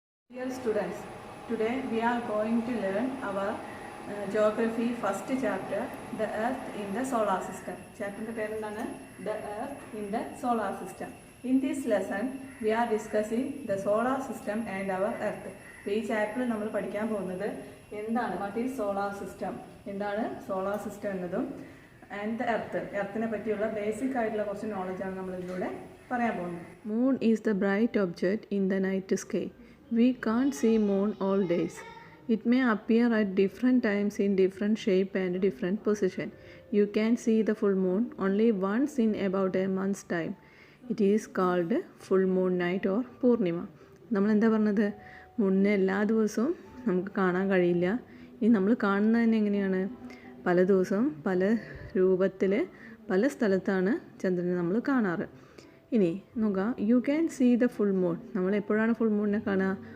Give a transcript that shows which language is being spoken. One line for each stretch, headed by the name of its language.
English: Dear students, today we are going to learn our geography first chapter, the Earth in the solar system. Chapter name the Earth in the solar system. In this lesson, we are discussing the solar system and our Earth.
Malayalam: ഈ ചാപ്റ്ററിൽ നമ്മൾ പഠിക്കാൻ പോകുന്നത് എന്താണ്
English: what is solar system,
Malayalam: എന്താണ് solar system എന്നതും and the എർത്തിനെ പറ്റിയുള്ള basic ആയിട്ടുള്ള കുറച്ച് നോളജാണ് നമ്മൾ ഇതിലൂടെ പറയാൻ പോകുന്നത്.
English: Moon is the bright object in the night sky. We can't see moon all days. It may appear at different times in different shape and different position. You can see the full moon only once in about a month's time. It is called full moon night or purnima.
Malayalam: നമ്മൾ എന്താ പറഞ്ഞത്, മൂണിനെ എല്ലാ ദിവസവും നമുക്ക് കാണാൻ കഴിയില്ല. ഈ നമ്മൾ കാണുന്നത് തന്നെ എങ്ങനെയാണ്, പല ദിവസവും പല രൂപത്തിൽ പല സ്ഥലത്താണ് ചന്ദ്രനെ നമ്മൾ കാണാറ്. ഇനി നോക്കാം,
English: You can see the full moon.
Malayalam: നമ്മൾ എപ്പോഴാണ് ഫുൾ മൂണിനെ കാണുക?